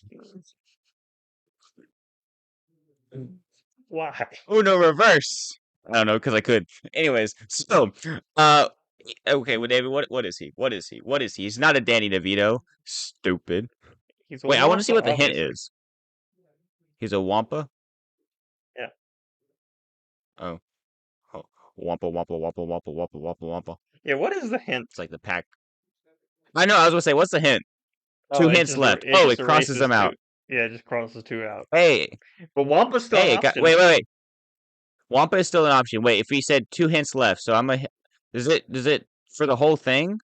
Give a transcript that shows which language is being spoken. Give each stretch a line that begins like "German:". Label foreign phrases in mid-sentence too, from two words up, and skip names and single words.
English: Why? Oh no, reverse. I don't know because I could. Anyways, so okay, well, David, what is he? What is he? What is he? He's not a Danny DeVito. Stupid. He's a Wait, I want to see Wampa, what the hint obviously. is. He's a Wampa. Yeah. Oh, oh. Wampa, Wampa, Wampa, Wampa, Wampa, Wampa, Wampa. Yeah, what is the hint? It's like the pack. I know. I was gonna say, what's the hint? Oh, Two hints left. it Oh, just it crosses erases them two. out. Yeah, it just crosses two out. Hey, But Wampa's still an hey, option. wait. Wampa is still an option. Wait, if he said two hints left, so I'm a. Does it for the whole thing?